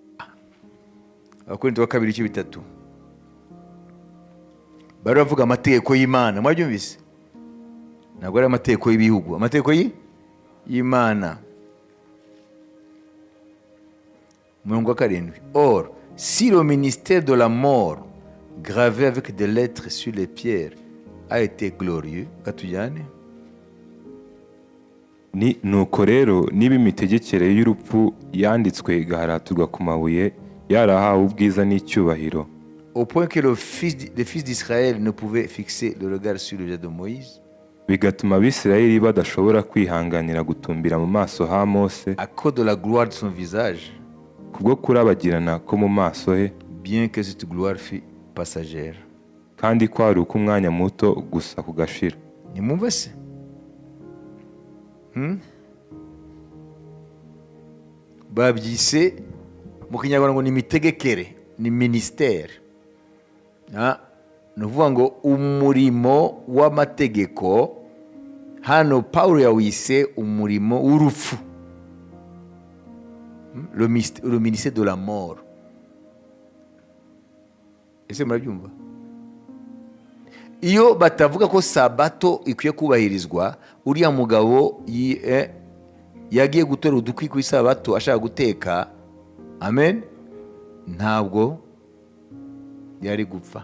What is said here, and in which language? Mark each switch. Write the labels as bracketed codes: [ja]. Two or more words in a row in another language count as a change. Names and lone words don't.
[rw] Abakorinto wa 2:3 bari bavuga amategeko y'Imana. Mwabyumvise? Ntabwo ari amategeko y'ibihugu, amategeko y'Imana. Murongo wa 7: [fr] Or, si le ministère de la mort, gravé avec des lettres sur les pierres, a été glorieux, [rw] katujyane. Nuko rero niba imitegekere y'urupfu yanditswe igaharaturwa ku mabuye, yarahawe ubwiza n'icyubahiro, [fr] au point que les fils d'Israël ne pouvaient fixer le regard sur le visage de Moïse, [rw] bigatuma Abisirayeli badashobora kwihanganira gutumbira mu maso ha Mose, [fr] à cause de la gloire de son visage, [rw] kubwo kurabagirana ko mu maso he, [fr] bien que cette gloire fût passagère. [rw] kandi ko ari uko umwanya muto gusa kugashira. Nimwumva se? Babyise mu Kinyarwanda ngo ni imitegekere, ni ministère. Ni ukuvuga ngo umurimo w'amategeko hano Pawulo yawise umurimo w'urupfu, [fr] le ministère de la mort. [rw] Ese murabyumva? Iyo batavuga ko sabato ikwiye kubahirizwa, uriya mugabo yagiye gutora udukwi ku isabato ashaka guteka, amen, ntabwo yari gupfa.